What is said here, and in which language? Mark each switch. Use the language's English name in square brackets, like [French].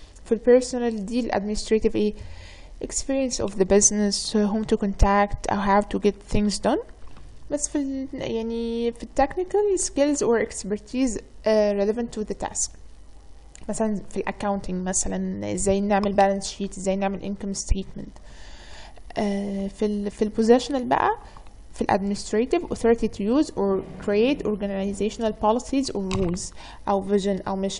[English] في personal دي ال administrative [Arabic] ايه [English] experience of the business, whom to contact or how to get things done. [Arabic] بس في يعني في [English] technical skills or expertise relevant to the task. [Arabic] مثلا في accounting مثلا ازاي نعمل [English] balance sheet, [Arabic] ازاي نعمل [English] income statement. [Arabic] في البوزيشنال بقى، في الادمنستريتيف [English] authority to use or create organizational policies or rules [Arabic] او [English] vision او mission.